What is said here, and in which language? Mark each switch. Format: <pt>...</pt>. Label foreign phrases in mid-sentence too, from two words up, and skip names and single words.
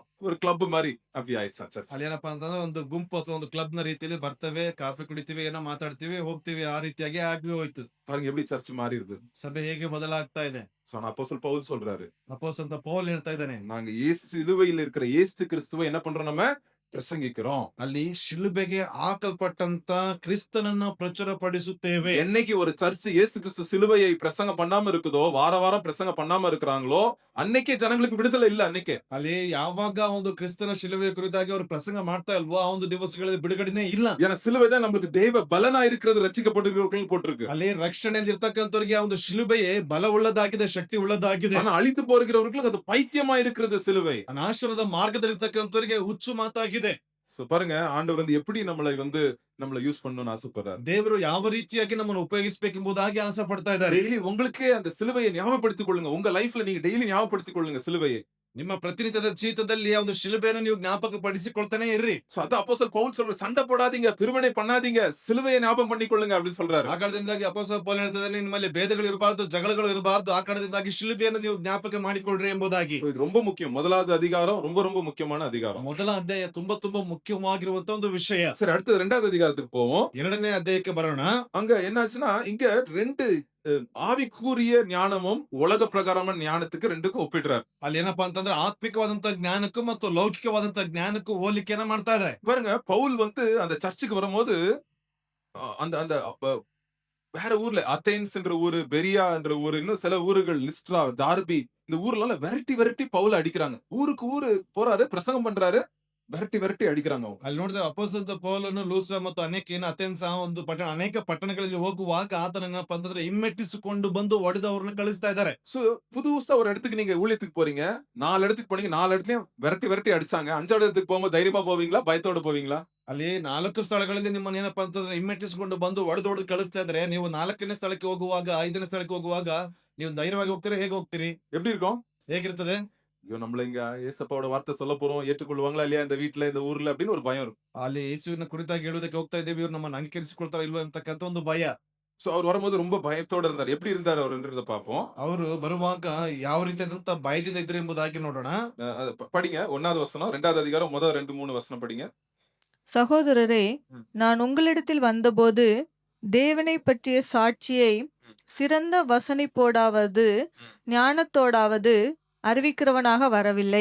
<ta>ஒரு கிளப் மாதிரி அப்படி ஆயிடுச்சா சர்ச்.</ta> <kn>ಅಲ್ಲಿ ಏನಪ್ಪಾ ಅಂತಂದ್ರೆ ಒಂದು ಗುಂಪು ಅಥವಾ ಒಂದು ಕ್ಲಬ್ ನ ರೀತಿಯಲ್ಲಿ ಬರ್ತೇವೆ, ಕಾಫಿ ಕುಡಿತೀವಿ, ಏನೋ ಮಾತಾಡ್ತೀವಿ, ಹೋಗ್ತೀವಿ, ಆ ರೀತಿಯಾಗಿ ಆಗಿ ಹೋಯ್ತು.</kn> <ta>பாருங்க எப்படி சர்ச் மாறிடுது.</ta> <kn>ಸಭೆ ಹೇಗೆ ಬದಲಾಗ್ತಾ ಇದೆ.</kn> <ta>சோ அப்போஸ்தலன் பவுல் சொல்றாரு,</ta> <kn>ಅಪೊಸ್ತಲ ಪೌಲ್ ಹೇಳ್ತಾ ಇದ್ದಾನೆ,</kn> <ta>நாங்க இயேசு சிலுவையில் இருக்கிற இயேசு கிறிஸ்துவை என்ன பண்றோம்? நம்ம பிரசங்கிக்கிறோம்.</ta> <kn>ಅಲ್ಲಿ ಶಿಲುಬೆಗೆ ಹಾಕಲ್ಪಟ್ಟಂತ ಕ್ರಿಸ್ತನನ್ನ ಪ್ರಚುರ ಪಡಿಸುತ್ತೇವೆ.</kn> <ta>என்னைக்கு ஒரு சர்ச் இயேசு கிறிஸ்து சிலுவையை பிரசங்கம் பண்ணாம இருக்குதோ, வார வாரம் பிரசங்கம் பண்ணாம இருக்கிறாங்களோ, அன்னைக்கே ஜனங்களுக்கு விடுதலை இல்ல. அன்னைக்கே</ta> <kn>ಅಲ್ಲಿ ಯಾವಾಗ ಒಂದು ಕ್ರಿಸ್ತನ ಶಿಲುಬೆ ಕುರಿತಾಗಿ ಅವರು ಪ್ರಸಂಗ ಮಾಡ್ತಾ ಇಲ್ವೋ, ಆ ಒಂದು ದಿವಸಗಳಲ್ಲಿ ಬಿಡುಗಡೆನೇ ಇಲ್ಲ.</kn> <ta>ஏன்னா சிலுவை தான் நம்மளுக்கு தெய்வ பலனா இருக்கிறது, ரட்சிக்கப்பட்டிருக்கிறவர்கள் போட்டிருக்கு.</ta> <kn>ಅಲ್ಲಿ ರಕ್ಷಣೆಯಲ್ಲಿ ಇರ್ತಕ್ಕಂಥವ್ರಿಗೆ ಆ ಒಂದು ಶಿಲುಬೆಯೇ ಬಲ ಉಳ್ಳದಾಗಿದೆ, ಶಕ್ತಿ ಉಳ್ಳದಾಗಿದೆ.</kn> <ta>ஆனா அழித்து போகிறவர்களுக்கு அது பைத்தியமா இருக்கிறது சிலுவை.</ta> <kn>ನಾಶನದ ಮಾರ್ಗದಲ್ಲಿರ್ತಕ್ಕಂಥವ್ರಿಗೆ ಹುಚ್ಚು ಮಾತಾಗಿದೆ.</kn> <ta>சோ பாருங்க, ஆண்டவர் வந்து எப்படி நம்மளை யூஸ் பண்ணணும்னு ஆசைப்படுறாரு.</ta> <kn>ದೇವರು ಯಾವ ರೀತಿಯಾಗಿ ನಮ್ಮನ್ನು ಉಪಯೋಗಿಸಬೇಕೆಂಬುದಾಗಿ ಆಸೆ ಪಡ್ತಾ ಇದ್ದಾರೆ.</kn> <ta>டெய்லி உங்களுக்கே அந்த சிலுவையை ஞாபகப்படுத்திக் கொள்ளுங்க. உங்க லைஃப்ல நீங்க டெய்லி ஞாபகப்படுத்திக் கொள்ளுங்க சிலுவையை.</ta> <kn>ನಿಮ್ಮ ಪ್ರತಿನಿತ್ಯದ ಜೀವಿತದಲ್ಲಿ ಆ ಒಂದು ಶಿಲುಬೆಯನ್ನು ನೀವು ಜ್ಞಾಪಕ ಪಡಿಸಿಕೊಳ್ತಾನೆ ಇರ್ರಿ.</kn> <ta>சோ அதான் அப்போஸ்தலன் பவுல் சொல்றாரு, சண்டை போடாதீங்க, பிரிவினை பண்ணாதீங்க, சிலுவையை ஞாபகம் பண்ணிக்கொள்ளுங்க அப்படின்னு சொல்றாரு.</ta> <kn>ಆ ಕಾರಣದಿಂದಾಗಿ ಅಪೊಸ್ತಲ ಪೌಲ್ ಹೇಳ್ತಿದ್ದಾನೆ, ನಿಮ್ಮಲ್ಲಿ ಭೇದಗಳು ಇರಬಾರದು, ಜಗಳಗಳು ಇರಬಾರದು, ಆ ಕಾರಣದಿಂದಾಗಿ ಶಿಲುಬೆಯನ್ನು ನೀವು ಜ್ಞಾಪಕ ಮಾಡಿಕೊಳ್ಳ್ರಿ ಎಂಬುದಾಗಿ.</kn> <ta>So இது ரொம்ப முக்கியம். முதலாவது அதிகாரம் ரொம்ப ரொம்ப முக்கியமான அதிகாரம்.</ta> <kn>ಮೊದಲ ಅಧ್ಯಾಯ ತುಂಬಾ ತುಂಬಾ ಮುಖ್ಯವಾಗಿರುವಂತ ಒಂದು ವಿಷಯ.</kn> <ta>சரி, அடுத்து ரெண்டாவது அதிகாரத்துக்கு போவோம்.</ta> <kn>ಎರಡನೇ ಅಧ್ಯಾಯಕ್ಕೆ ಬರೋಣ.</kn> <ta>அங்க என்னாச்சுன்னா, இங்க ரெண்டு ஆவிக்குரிய ஞானமும் உலக பிரகாரமான ஞானத்துக்கு ரெண்டுக்கும் ஒப்பிடுறாரு.</ta> <kn>ಅಲ್ಲಿ ಏನಪ್ಪಾ ಅಂತಂದ್ರೆ ಆತ್ಮಿಕವಾದಂತ ಜ್ಞಾನಕ್ಕೂ ಮತ್ತು ಲೌಕಿಕವಾದಂತ ಜ್ಞಾನಕ್ಕೂ ಹೋಲಿಕೆಯನ್ನ ಮಾಡ್ತಾ ಇದ್ದಾರೆ.</kn> <ta>பாருங்க, பவுல் வந்து அந்த சர்ச்சுக்கு வரும்போது அந்த அந்த வேற ஊர்ல அத்தேன்ஸ் என்ற ஊரு, பெரியா என்ற ஊரு, இன்னும் சில ஊர்கள், லிஸ்ட்ரா, டார்பி, இந்த ஊர்ல விரட்டி விரட்டி பவுல் அடிக்கிறாங்க. ஊருக்கு ஊரு போறாரு, பிரசங்கம் பண்றாரு, விரட்டி விரட்டி அடிக்கிறாங்க அவங்க.</ta> <kn>ಅಲ್ಲಿ ನೋಡಿದ್ರೆ ಅಪೊಸ್ತಲ ಪೌಲನು ಲೂಸ್ರ ಮತ್ತು ಅಥೆನ್ಸ್ ಒಂದು ಅನೇಕ ಪಟ್ಟಣಗಳಿಗೆ ಹೋಗುವಾಗ ಆತನ ಏನಪ್ಪಾ ಅಂತಂದ್ರೆ ಹಿಮ್ಮೆಟ್ಟಿಸಿಕೊಂಡು ಬಂದು ಹೊಡೆದವ್ರನ್ನ ಕಳಿಸ್ತಾ ಇದ್ದಾರೆ.</kn> <ta>சோ புதுசா ஒரு இடத்துக்கு நீங்க ஊழியத்துக்கு போறீங்க, 4 இடத்துக்கு போனீங்க, 4 இடத்துலயும் விரட்டி விரட்டி அடிச்சாங்க. 5வது இடத்துக்கு போகும்போது தைரியமா போவீங்களா, பயத்தோட போவீங்களா?</ta> <kn>ಅಲ್ಲಿ 4 ಸ್ಥಳಗಳಲ್ಲಿ ನಿಮ್ಮನ್ನ ಏನಪ್ಪಾ ಅಂತಂದ್ರೆ ಹಿಮ್ಮೆಟ್ಟಿಸಿಕೊಂಡು ಬಂದು ಹೊಡೆದು ಕಳಿಸ್ತಾ ಇದ್ರೆ, ನೀವು 4ನೇ ಸ್ಥಳಕ್ಕೆ ಹೋಗುವಾಗ, 5ನೇ ಸ್ಥಳಕ್ಕೆ ಹೋಗುವಾಗ ನೀವು ಧೈರ್ಯವಾಗಿ ಹೋಗ್ತೀರಾ? ಹೇಗೆ ಹೋಗ್ತೀರಿ?</kn> <ta>எப்படி இருக்கும்?</ta> <kn>ಹೇಗಿರ್ತದೆ?</kn> <ta>ஐயோ, நம்மள இங்க ஏசப்பாவோட வார்த்தை சொல்ல போறோம், ஏற்றுக்கொள்வாங்களா இல்லையா இந்த வீட்டுல, இந்த ஊர்ல அப்படின்னு ஒரு பயம் இருக்கும்.</ta> <kn>ಅಲ್ಲಿ ಯೇಸುವಿನ ಕುರಿತಾಗಿ ಹೇಳುವುದಕ್ಕೆ ಹೋಗ್ತಾ ಇದ್ದೇವೆ, ಇವ್ರು ನಮ್ಮನ್ನ ಅಂಗೀಕರಿಸಿಕೊಳ್ತಾರ ಇಲ್ವಾ ಅಂತಕ್ಕಂಥ ಒಂದು ಭಯ.</kn> <ta>சோ அவர் வரும்போது ரொம்ப பயத்தோட இருந்தார். எப்படி இருந்தார் அவருன்றத பாப்போம்.</ta> <kn>ಅವರು ಬರುವಾಗ ಯಾವ ರೀತಿಯಾದಂತ ಭಯದಿಂದ ಇದ್ರು ಎಂಬುದಾಗಿ ನೋಡೋಣ.</kn> <ta>படிங்க 1வது வசனம், 2வது அதிகாரம் முதல் 2-3 வசனம் படிங்க. சகோதரரே, நான் உங்களிடத்தில் வந்தபோது தேவனை பற்றிய சாட்சியை சிறந்த வசனிப்போடாவது ஞானத்தோடாவது அறிவிக்கிறவனாக வரவில்லை.</ta>